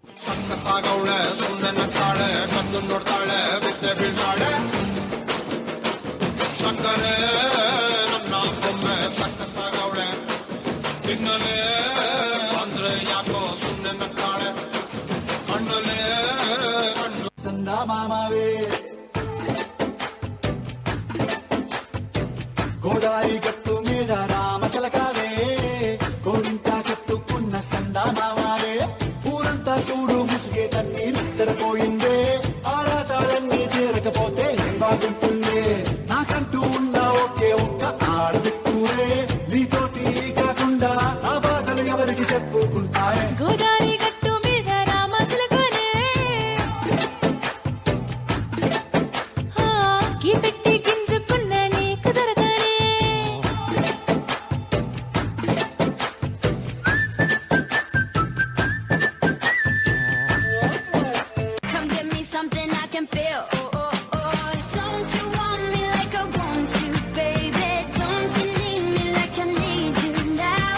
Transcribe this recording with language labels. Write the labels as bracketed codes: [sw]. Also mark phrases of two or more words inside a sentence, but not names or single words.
[kn] ಸಕ್ಕತ್ತಾಗವಳೆ ಸುಮ್ಮನೆ ನಗ್ತಾಳೆ ಕದ್ದು ನೋಡ್ತಾಳೆ ವಿದ್ಯೆ ಬೀಳ್ತಾಳೆ ಸಕ್ಕರೆ ನನ್ನ ಬೊಮ್ಮೆ ಸಕ್ಕತ್ತಾಗವಳೆ ತಿನ್ನಲೇ ಅಂದ್ರೆ ಯಾಕೋ ಸುಮ್ಮನೆ ನಗ್ತಾಳೆ ಕಣ್ಣಲೇ ಕಣ್ಣು [te] సందా మామవే గోదారి గట్టు మీద రామశలకావే గోరింటా కట్టుకున్న సందా మామవే ఊరంతా చూడు ముసుగే తన్ని నిద్రపోయిందే ఆరాటాలన్నీ తీరకపోతే ఏం బాగుంటుందే నాకంటూ ఉన్న ఒకే ఒక్క ఆడదిక్కురే నీతోటి కాకుండా ఆ బాధలు ఎవరికి చెప్పుకుంటారే గోదావరి గట్టు మీద రామసులకునే కీ పెట్టి గింజుకున్న నీకు దొరకనే [en] Come give me something I can feel. Don't you want me like I want you, baby? Don't you need me like I need you now?